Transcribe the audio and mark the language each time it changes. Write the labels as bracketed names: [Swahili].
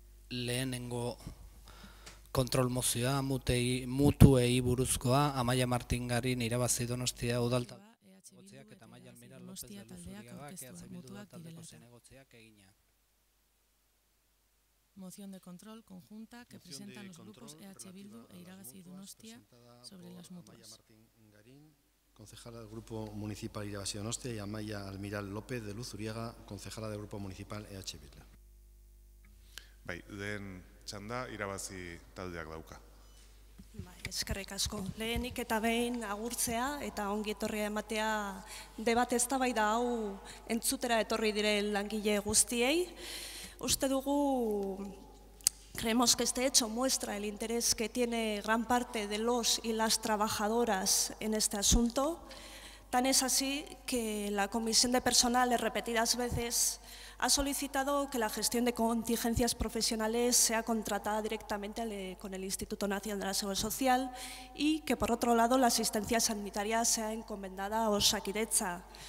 [Basque] Lehenengo kontrol mozioa, mutuei buruzkoa, Amaia Martingarin irabazi Donostia udalta negotziak eta Amaia Almira López de Luzuriagak EH Bildu udaltaldeko zinegotziak egina. [Spanish] Moción de control conjunta que presentan los grupos EH Bildu e Irabazi Donostia sobre las mutuas. concejala del Grupo Municipal Irabazi Donostia, y Amaia Almiral López de Luz Uriaga, concejala del Grupo Municipal EH Bildu. [Basque] Bai, lehen txanda irabazi taldeak dauka. Eskerrik asko. Lehenik eta behin agurtzea eta ongi etorria ematea debate eztabaida hau entzutera etorri diren langile guztiei. Uste dugu, [Spanish] creemos que este hecho muestra el interés que tiene gran parte de los y las trabajadoras en este asunto. Tan es así que la Comisión de Personal repetidas veces ha solicitado que la gestión de contingencias profesionales sea contratada directamente con el Instituto Nacional de la Seguridad Social y que, por otro lado, la asistencia sanitaria sea encomendada a Osakidetza.